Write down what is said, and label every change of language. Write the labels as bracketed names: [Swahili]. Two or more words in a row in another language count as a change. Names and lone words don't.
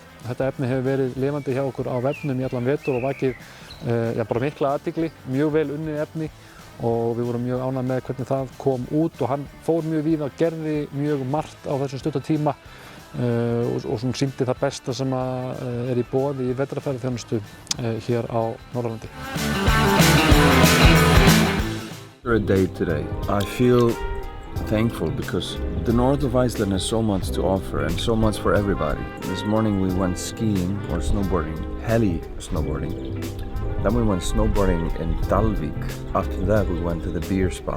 [Icelandic] Þetta efni hefur verið lifandi hjá okkur á vefnum í allan vetur og vakið bara mikla athygli, mjög vel unnið efni og við vorum mjög ánægð með hvernig það kom út og hann fór mjög víða og gerði mjög margt á þessum stutta tíma og sýndi það besta sem í boði í vetrarferðaþjónustu hér á Norðurlandi. [English] A day today. I feel thankful because the north of Iceland has so much to offer and so much for everybody. This morning we went skiing or snowboarding, heli snowboarding. Then we went snowboarding in Dalvík. After that we went to the beer spa.